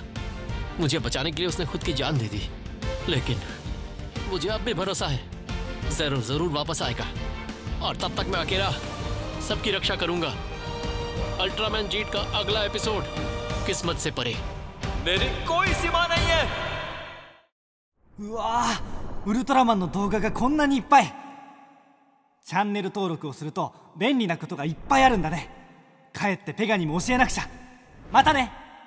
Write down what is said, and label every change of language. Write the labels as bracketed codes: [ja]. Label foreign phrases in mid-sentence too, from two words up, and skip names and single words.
[hi] मुझे बचाने के लिए उसने खुद की जान दे दी, लेकिन मुझे अब भी भरोसा है ज़ेरो जरूर वापस आएगा, और तब तक मैं अकेला सबकी रक्षा करूंगा। अल्ट्रामैन जीट का अगला एपिसोड किस्मत से परे। मेरी कोई सीमा नहीं है। [ja] うわー、ウルトラマンの動画がこんなにいっぱい。チャンネル登録をすると便利なことがいっぱいあるんだね。帰ってペガにも教えなくちゃ。またね。